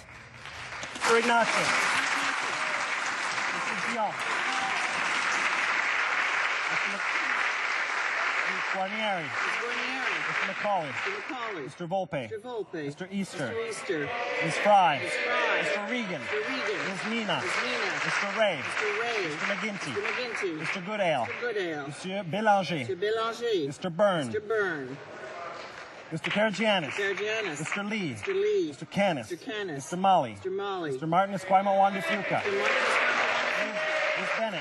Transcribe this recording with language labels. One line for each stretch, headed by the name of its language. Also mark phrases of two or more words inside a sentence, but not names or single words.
English: Mr. Ignacio. Mr. Dion. Mr. Guarnieri. Mr. McCauley. Mr. Volpe. Mr. Easter. Ms. Fry. Mr. Regan. Ms. Nina. Mr. Ray. Mr. McGinty. Mr. Goodale. Mr. Bélanger. Mr. Byrne. Mr. Karagianis. Mr. Lee. Mr. Canis. Mr. Mali. Mr. Martin Esquimo Fuca. Ms. Bennett.